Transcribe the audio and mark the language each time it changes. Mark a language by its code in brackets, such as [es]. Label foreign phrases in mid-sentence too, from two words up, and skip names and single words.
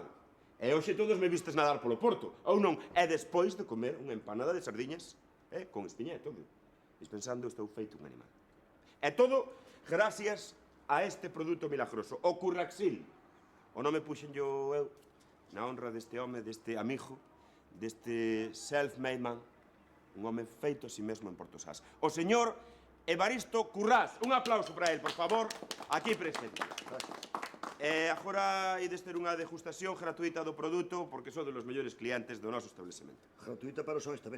[gl] E hoxe todos me vistes nadar polo porto, ou non? É despois de comer unha empanada de sardiñas, con espiña e todo. Dispensando, estou feito un animal. E todo gracias a este produto milagroso, o Curraxil. O nome puxenllo eu na honra deste home, deste amigo, deste [en] self-made man, [gl] un home feito a si mesmo en Porto Sás. O señor Evaristo Currás. Un aplauso para él, por favor, aquí presente. Agora ides ter unha degustación gratuita do produto porque son dos mellores clientes do noso establecemento. Gratuita, pero só esta vez.